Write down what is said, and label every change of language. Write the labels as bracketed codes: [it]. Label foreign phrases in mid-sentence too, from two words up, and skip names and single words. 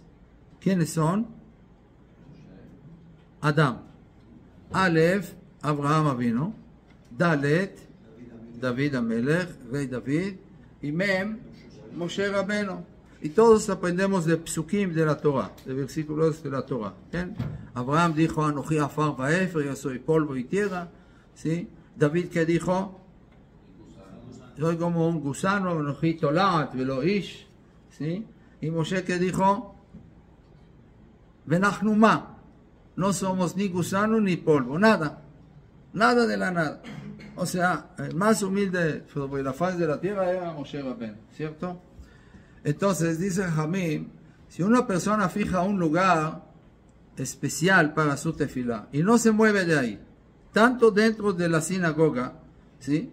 [es] ¿Quiénes son? Adam. Aleph, Abraham Avinu. Dalet, David Amelech, Rey David. Y Mem, Moshe Rabbeinu. Y todos aprendemos de psukim de la Torah, de versículos de la Torah. ¿Bien? Abraham dijo, [he] אנוכי עפר ואפר, [es] yo soy polvo y tierra. ¿Sí? David, ¿qué dijo? Soy como un gusano, [he] אנוכי תולעת ולא איש. [es] ¿Sí? Y Moshe, ¿qué dijo? [he] ונחנו מה. [es] No somos ni gusano ni polvo, nada. Nada de la nada. O sea, el más humilde sobre la faz de la tierra era Moshe Rabbeinu,— Entonces, dice Jamim, si una persona fija un lugar, especial para su tefilá y no se mueve de ahí, tanto dentro de la sinagoga, ¿sí?